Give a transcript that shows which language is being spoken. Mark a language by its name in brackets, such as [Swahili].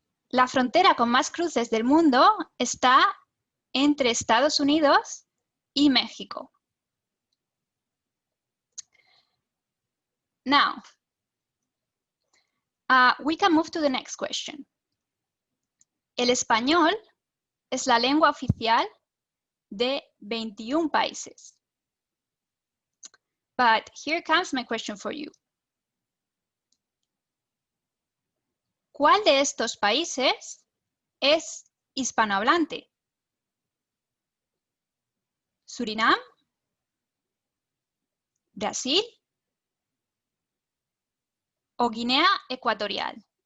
[Spanish] La frontera con más cruces del mundo está entre Estados Unidos y México. [English] Now, we can move to the next question. [Spanish] El español es la lengua oficial de 21 países. [English] But here comes my question for you. [Spanish] ¿Cuál de estos países es hispanohablante? ¿Surinam? ¿Brasil? ¿O Guinea Ecuatorial?